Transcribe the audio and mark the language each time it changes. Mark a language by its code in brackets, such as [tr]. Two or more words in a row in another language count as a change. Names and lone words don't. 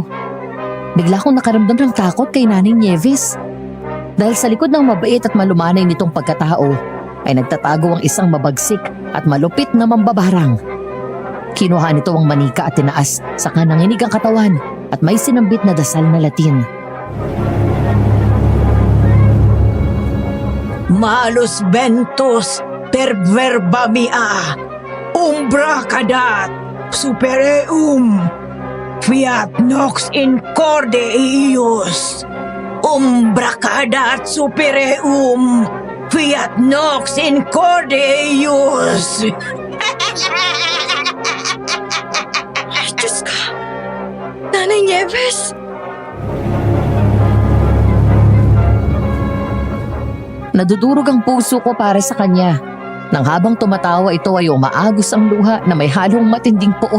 [tl] Bigla akong nakaramdam ng takot kay Nanay Nieves. Dahil sa likod ng mabait at malumanay nitong pagkatao, ay nagtatago ang isang mabagsik at malupit na mambabarang. Kinuha nito ang manika at tinaas, saka nanginig ang katawan at may sinambit na dasal na Latin. [la] Malus ventus per verba mea, umbra cadat, supereum, fiat nox in corde eius. Umbra cadat supereum, fiat nox in corde eius. [tl] Ay, Diyos ka. Nanay Nieves. Nadudurog ang puso ko para sa kanya. Nang habang tumatawa ito ay umaagos ang luha na may halong matinding puot.